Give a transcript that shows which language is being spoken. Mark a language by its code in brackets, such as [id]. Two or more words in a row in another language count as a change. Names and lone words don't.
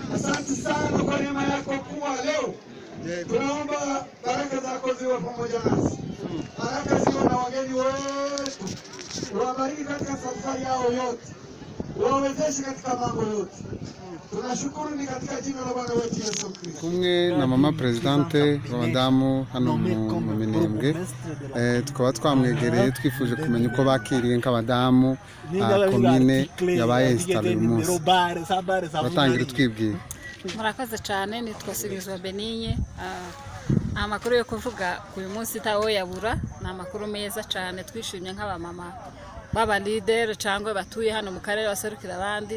[sw] Asante sana kwa neema yako kuwa leo. Tunaomba baraka zako ziwe pamoja nasi. Baraka ziwe na wageni wetu. Uwabariki katika safari yao yote. uwawezeshe katika mambo yote. Tunashukuru ni katika jina la Bwana wetu Yesu Kristo. [rw] Kumwe na mama presidente w'abadamu hano mu Minembwe, tukaba twamwegereye twifuje kumenya uko bakiriye nk'abadamu komine yabaye installe uyu munsi. Batangira twibwira. Murakoze cyane, nitwa Sibizwa Benigne. Amakuru yo kuvuga uyu munsi tawo yabura, na amakuru meza cyane, twishimye nk'abamama baba leader cyangwa batuye hano mu karere baserukira abandi.